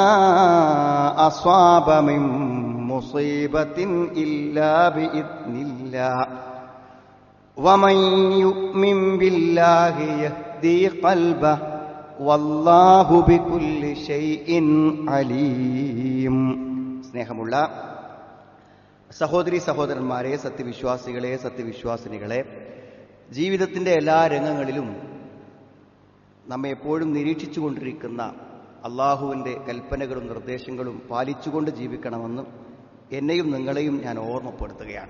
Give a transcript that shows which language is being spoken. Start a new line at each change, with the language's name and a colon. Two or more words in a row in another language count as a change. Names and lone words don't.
Arabic: أصاب من مصيبة إلا بإذن الله ومن يؤمن بالله يهدي قلبه والله بكل شيء عليم.
Malayalam: സ്നേഹമുള്ള സഹോദരി സഹോദരന്മാരെ, സത്യവിശ്വാസികളെ, സത്യവിശ്വാസിനികളെ, ജീവിതത്തിൻ്റെ എല്ലാ രംഗങ്ങളിലും നമ്മെ എപ്പോഴും നിരീക്ഷിച്ചുകൊണ്ടിരിക്കുന്ന അള്ളാഹുവിൻ്റെ കൽപ്പനകളും നിർദ്ദേശങ്ങളും പാലിച്ചുകൊണ്ട് ജീവിക്കണമെന്ന് എന്നെയും നിങ്ങളെയും ഞാൻ ഓർമ്മപ്പെടുത്തുകയാണ്.